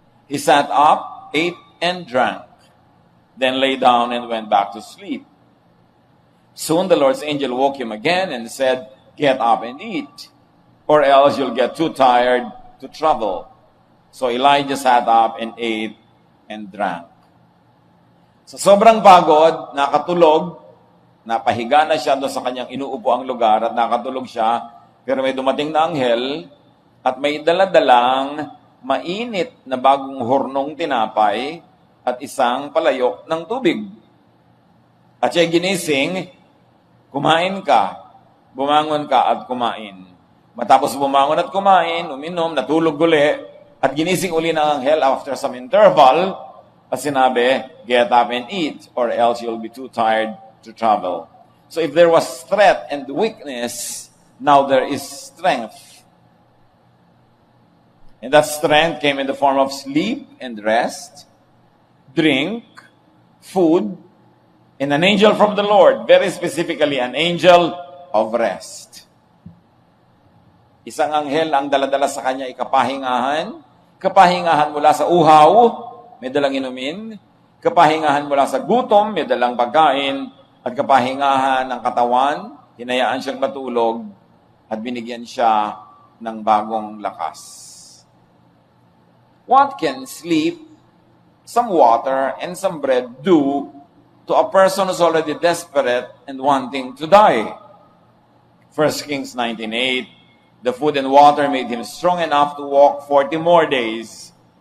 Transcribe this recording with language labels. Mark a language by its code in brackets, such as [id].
[en] He sat up, ate, and drank, then lay down and went back to sleep. Soon the Lord's angel woke him again and said, "Get up and eat. or else you'll get too tired to travel. So Elijah sat up and ate and drank. [tl] Sa sobrang pagod, nakatulog, napahiga na siya doon sa kanyang inuupo ang lugar at nakatulog siya, pero may dumating na anghel at may daladalang mainit na bagong hurnong tinapay at isang palayok ng tubig. At siya ginising, kumain ka, bumangon ka at kumain. Matapos bumangon at kumain, uminom, natulog uli, at ginising uli ng anghel [en] after some interval, [tl] at sinabi, [en] get up and eat, or else you'll be too tired to travel. So if there was threat and weakness, now there is strength. And that strength came in the form of sleep and rest, drink, food, and an angel from the Lord, very specifically an angel of rest. [tl] Isang anghel ang daladala sa kanya kapahingahan mula sa uhaw, may dalang inumin, kapahingahan mula sa gutom, may dalang pagkain, at kapahingahan ng katawan, hinayaan siyang matulog, at binigyan siya ng bagong lakas. [en] What can sleep, some water, and some bread do to a person who's already desperate and wanting to die? 1 Kings 19:8, the food and water made him strong enough to walk 40 more days.